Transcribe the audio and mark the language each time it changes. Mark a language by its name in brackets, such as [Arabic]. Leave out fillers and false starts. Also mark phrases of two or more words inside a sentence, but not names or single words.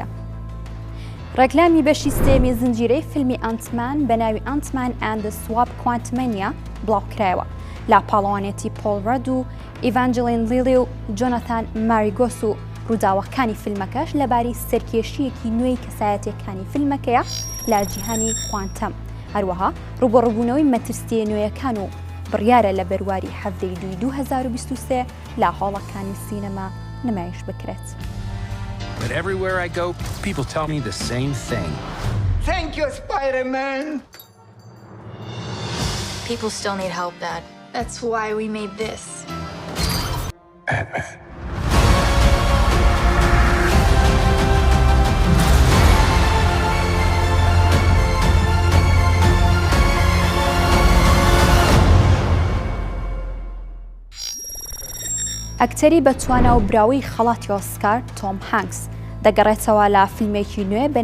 [Central Kurdish] ڕێکلامی بەشی سێمی زنجیرەی فیلمی ئەنتمان بە ناوی ئەنتمان ئەند دە سواب کوانتمەنیا بڵاوکرایەوە لا پاڵەوانێتی پۆڵ ڕەد و ئیڤانجلین لیلی و جۆنەتان ماریگۆس و ڕووداوەکانی فیلمەکەش لەباری سەرکێشیەکی نوێی کەسایەتیەکانی فیلمەکەیە لە جیهانی کوانتەم هەروەها ڕوبەڕووبوونەوەی مەترسیە نوێیەکان و بڕیارە لە بەرواری هەفتەی دووی 2023 لا هۆڵەکانی سینەما نمایش بکرێت. [English] But everywhere I go, people tell me the same thing. Thank you, Spider-Man! People still need help, Dad. That's why we made this. Ant-Man. [Central Kurdish] ئەکتەری بەتوانە و براوی خەڵاتی ئۆسکار تۆم هانکس دەگەڕێتەوە لە فیلمێکی نوێ بە